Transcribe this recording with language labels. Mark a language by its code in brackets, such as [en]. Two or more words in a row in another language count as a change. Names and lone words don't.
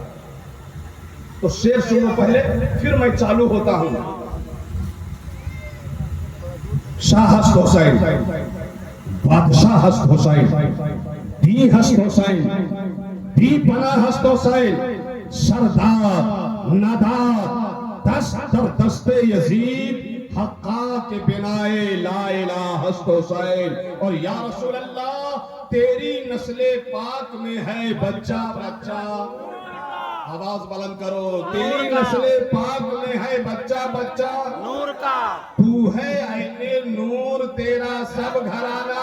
[ur] تو شعر سنو پہلے، پھر میں چالو ہوتا ہوں. [fa] شاہ ہست حسین، بادشاہ ہست حسین، دی ہست حسین، دی پناہ ہست حسین، سردار نادار دست در دست یزید، حقا کے بنائے [ar] لا الہ [fa] ہست حسین. [ur] اور یا رسول اللہ تیری نسل پاک میں ہے بچہ بچہ. آواز بلند کرو. تیری نسل پاک میں ہے بچہ بچہ نور کا، تو ہے عین نور، تیرا سب گھرانہ